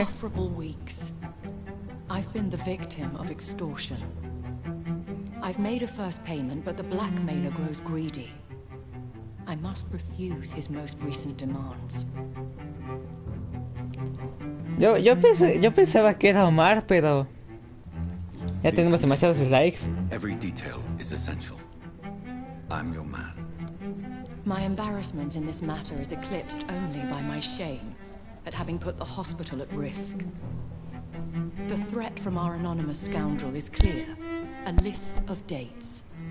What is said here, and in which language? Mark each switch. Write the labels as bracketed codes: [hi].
[en] Insufferable weeks, I've been the victim of extortion. I've made a first payment, but the blackmailer grows greedy. I must refuse his most recent demands. [es] Yo pensaba que era Omar, pero ya tenemos demasiados likes. [en] Every detail is essential. I'm your man. My embarrassment in this matter is eclipsed only by my shame at having put the hospital at risk. The threat from our anonymous scoundrel is clear. A list of dates.